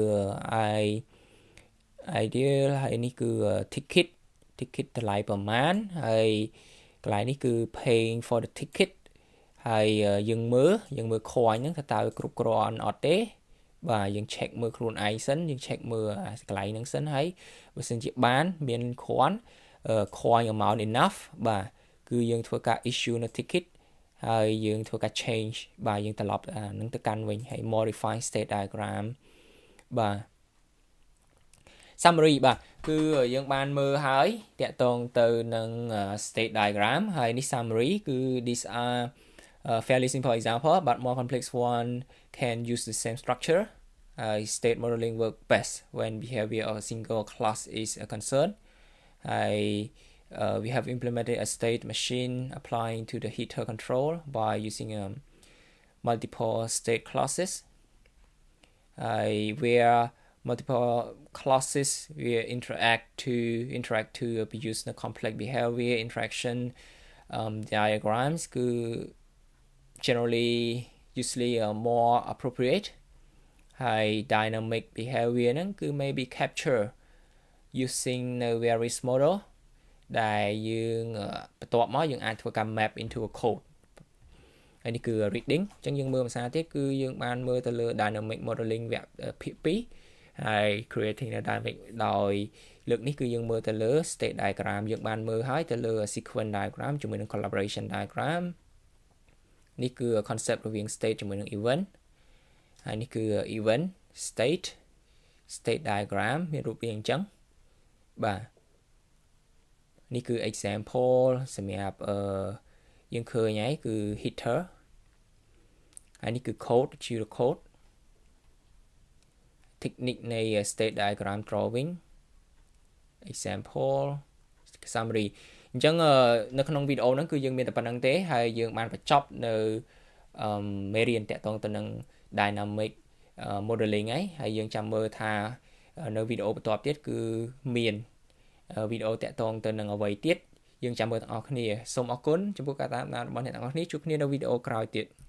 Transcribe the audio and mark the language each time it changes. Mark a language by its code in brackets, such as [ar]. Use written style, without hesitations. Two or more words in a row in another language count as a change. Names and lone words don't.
[km] ideal ហើយនេះគឺ ticket តម្លៃប្រមាណហើយកន្លែងនេះគឺ [en] paying for the ticket [km] ហើយយើង មើល coin ហ្នឹងថាតើគ្រប់គ្រាន់អត់ទេបាទយើង check មើលខ្លួនឯងសិនយើង check មើលកន្លែងហ្នឹងសិនហើយបើសិនជាបានមានគ្រាន់ [en] coin amount enough [km] បាទគឺយើងធ្វើការ issue នៅ ticket ហើយយើងធ្វើការ change បាទយើងត្រឡប់នឹងទៅកាន់វិញហើយ [en] modify state diagram [km] បាទ [en] summary [km] បាទគឺយើងបានមើលហើយតាក់ទងទៅនឹង [en] state diagram [km] ហើយនេះ [en] summary គឺ these are fairly simple example but more complex one can use the same structure state modeling work best when behavior of a single class is a concern we have implemented a state machine applying to the heater control by using multiple state classes where multiple classes will interact to produce the complex behavior interaction diagrams គឺ generally usually more appropriate ហើយ dynamic behavior ហ្នឹងគឺ maybe capture using the various model [km] ដែលយើងបន្ទាប់មកយើងអាចធ្វើការ [en] map into a code [km] ហើយនេះគឺ reading អញ្ចឹងយើងមើលភាសាទៀតគឺយើង បានមើលទៅលើ [en] dynamic modeling [km] វគ្គភាគ2ហើយ [en] creating the dynamic [km] ដោយលើក នេះគឺយើងមើលទៅលើ [en] state diagram [km] យើងបានមើលហើយទៅលើ [en] sequence diagram [km] ជាមួយនឹង [en] collaboration diagram [km] នេះគឺ concept រវាង state ជាមួយនឹង event ហើយនេះគឺ [en] event state diagram [km] មានរូបរាងអញ្ចឹងបាទនេះគឺ example សម្រាប់យើងឃើញហើយគឺ heater ហើយនេះគឺ code code technique នៃ [en] state diagram drawing example summary [km] អញ្ចឹងនៅក្នុងវីដេអូហ្នឹងគឺយើងមានតែប៉ុណ្្នឹងទេហើយយើងបានបញ្ចប់នៅមេរៀនតាក់ទងទៅនឹង [en] dynamic modeling [km] ហើយយើងចាំមើលថានៅវីដេអូបន្ទាប់ទៀតគឺមានវីដេអូតាក់ទងទៅនឹងអ្វីទៀតយើងចាំមើលទាំងអស់គ្នាសូមអរគុណចំពោះការតាមដានរបស់អ្នកទាំងអស់គ្នាជួបគ្នានៅវីដេអូក្រោយទៀត